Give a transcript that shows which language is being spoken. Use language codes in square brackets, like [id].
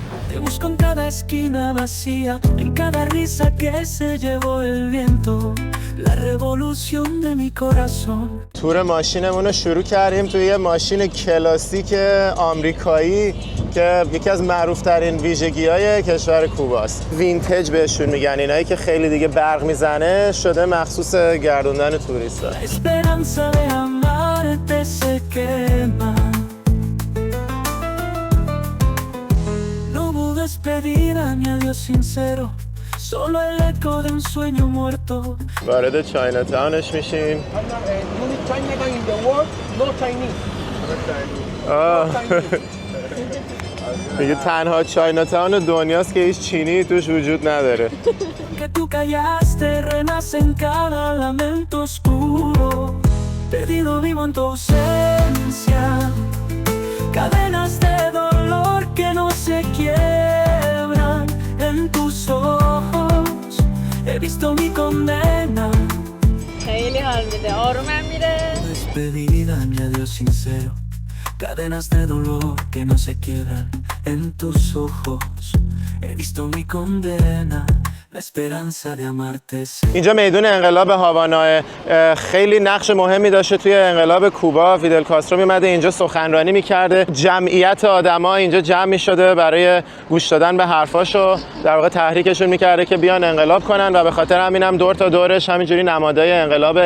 [es] Te busco en cada esquina vacía, en cada risa que se llevó el viento. La revolución de mi corazón. [fa] تور ماشینمون رو شروع کردیم توی یه ماشین کلاسیک آمریکایی که یکی از معروف‌ترین ویژگی‌های کشور کوباست. وینتج بهشون میگن، اینایی که خیلی دیگه برق میزنه، شده مخصوص گردوندن توریستا. [es] Esperanza de amarte se quema. No hubo despedida ni adiós sincero, solo el eco de un sueño muerto. [fa] وارد چاینا تاونش میشیم. میگه تنها چاینا تاون دنیاست که هیچ چینی توش وجود نداره. [es] Que tú callaste renace en cada lamento oscuro. Perdido vivo en tu ausencia. Cadenas de dolor que no se quiebran en tus ojos. He visto mi condena. [fa] خیلی حال میده، آرومم میره. [es] Despedida ni adiós sincero. Cadenas de dolor que no se quiebran en tus ojos. He visto mi condena. La esperanza de amarte. [fa] اینجا میدون انقلاب هاوانا خیلی نقش مهمی داشته توی انقلاب کوبا. فیدل کاسترو میمده اینجا سخنرانی میکرده، جمعیت آدما اینجا جمع میشده برای گوش دادن به حرفاشو، در واقع تحریکشون میکرده که بیان انقلاب کنن و به خاطر همینم دور تا دورش همینجوری نمادهای انقلابه.